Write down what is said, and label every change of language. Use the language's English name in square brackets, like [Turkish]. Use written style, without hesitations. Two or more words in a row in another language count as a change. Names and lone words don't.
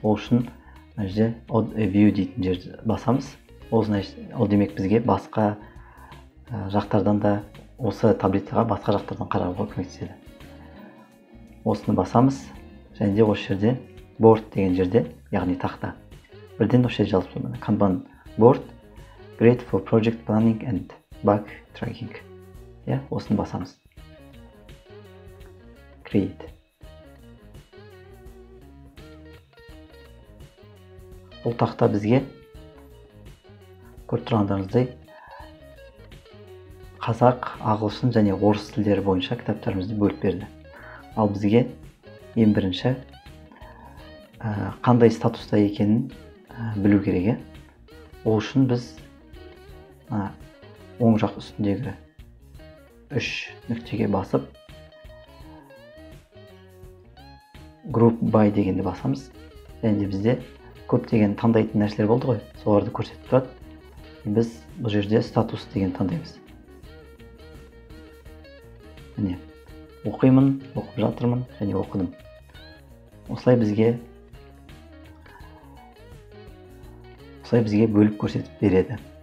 [Kazakh] Ол үшін мына жерде view дейтін жерді басамыз. Ол демек бізге басқа жақтардан да осы таблицаға басқа жақтардан қарауға көмектеседі. Осыны басамыз, және де осы жерде board деген жерде, яғни тақта. Бірден осы жерде жазып тұрмын. [English] Kanban board, great for project planning and bug tracking. [Kazakh] Осыны басамыз. Create. Бұл тақта бізге көріп тұрғандарыңыздай қазақ, ағылшын және орыс тілдері бойынша кітаптарымызды бөліп берді. Ал бізге ең бірінші қандай статуста екенін білу керек. Ол үшін біз оң жақ үстіндегі 3 нүктеге басып [English] group by [Kazakh] дегенді басамыз. Және де бізде көптеген таңдайтын нәрселер болды ғой, соларды көрсетіп тұрады. Біз бұл жерде статус деген таңдаймыз. Міне, оқимын, оқып жатырмын және оқыдым. Осылай бізге бөліп көрсетіп береді.